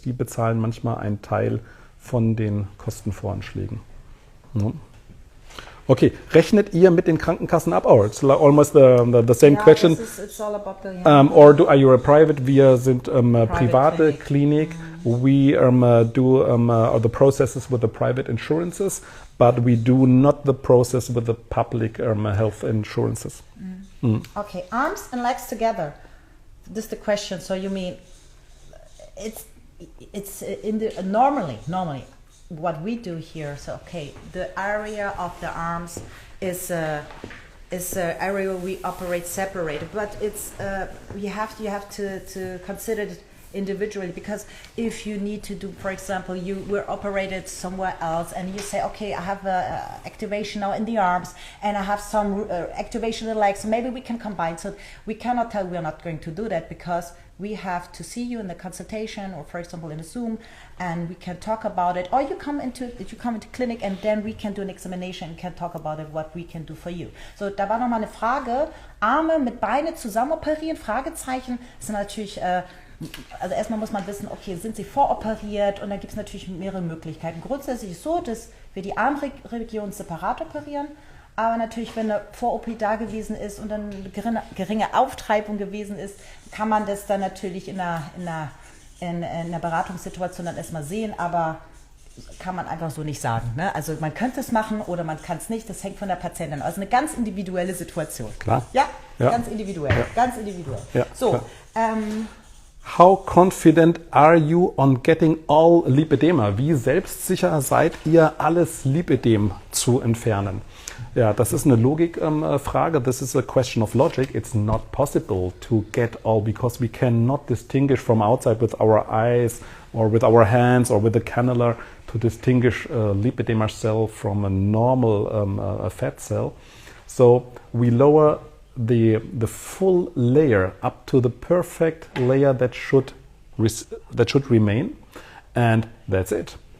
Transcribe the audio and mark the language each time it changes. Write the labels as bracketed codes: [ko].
[de] Die bezahlen manchmal einen Teil von den Kostenvoranschlägen. Ja. Okay, rechnet ihr mit den Krankenkassen ab? [en] Or it's almost the same question. It's all about the, Or are you a private? [de] Wir sind private Klinik. [en] We do the processes with the private insurances, but we do not the process with the public health insurances. Okay, arms and legs together. This is the question. So you mean it's in the normally what we do here. So okay, the area of the arms is an area where we operate separated, but it's you have to consider it individually, because if you need to do, for example, you were operated somewhere else and you say, okay, I have activation now in the arms and I have some activation in the legs, so maybe we can combine. So we cannot tell we're not going to do that, because we have to see you in the consultation, or for example in a Zoom, and we can talk about it. Or you come into clinic and then we can do an examination and can talk about it, what we can do for you. [de] So da war nochmal eine Frage, Arme mit Beine zusammen operieren, Fragezeichen, ist natürlich also erstmal muss man wissen, okay, sind sie voroperiert, und da gibt es natürlich mehrere Möglichkeiten. Grundsätzlich ist es so, dass wir die Armregion separat operieren, aber natürlich, wenn eine Vor-OP da gewesen ist und dann eine geringe Auftreibung gewesen ist, kann man das dann natürlich in einer Beratungssituation dann erstmal sehen, aber kann man einfach so nicht sagen. Ne? Also man könnte es machen oder man kann es nicht. Das hängt von der Patientin aus. Also eine ganz individuelle Situation. Klar. Ja, ja. ganz individuell. Ja. Ganz individuell. Ja, so. [en] How confident are you on getting all lipedema? [de] Wie selbstsicher seid ihr, alles Lipödem zu entfernen? Ja, das ist eine Logikfrage. [en] This is a question of logic. It's not possible to get all because we cannot distinguish from outside with our eyes or with our hands or with the cannula to distinguish a lipedema cell from a normal fat cell. So we lower the full layer up to the perfect layer that should remain, and that's it.